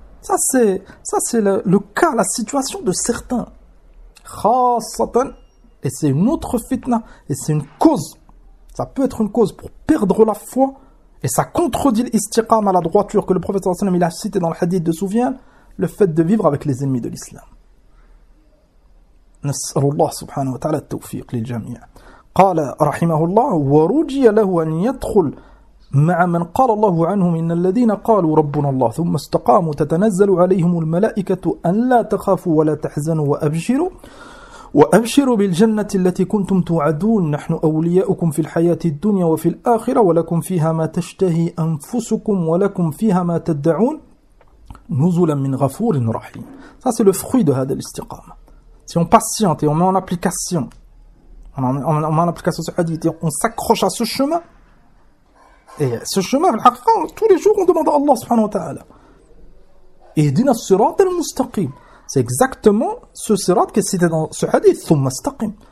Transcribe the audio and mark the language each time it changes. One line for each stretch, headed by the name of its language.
French: Ça c'est le cas, la situation de certains. Khassatan. Et c'est une autre fitna. Et c'est une cause. Ça peut être une cause pour perdre la foi. Et ça contredit l'istiqam à la droiture que le prophète sallallahu alayhi wa sallam a cité dans le hadith de Souviens, le fait de vivre avec les ennemis de l'islam.
Arabic: نسأل الله سبحانه وتعالى التوفيق للجميع قال رحمه الله ورجي له أن يدخل مع من قال الله عنهم إن الذين قالوا ربنا الله ثم استقاموا تتنزل عليهم الملائكة أن لا تخافوا ولا تحزنوا وأبشروا بالجنة التي كنتم توعدون نحن أولياؤكم في الحياة الدنيا وفي الآخرة ولكم فيها ما تشتهي أنفسكم ولكم فيها ما تدعون نزلا من غفور رحيم.
French: Ça c'est le fruit de
Arabic: هذا الاستقامة.
French: Si on patiente et on met en application, on met en application ce hadith, on s'accroche à ce chemin. Et ce chemin, tous les jours, on demande à Allah subhanahu wa ta'ala. Et dina sirat al-mustaqim. C'est exactement ce sirat qui est cité dans ce hadith, thumma staqim.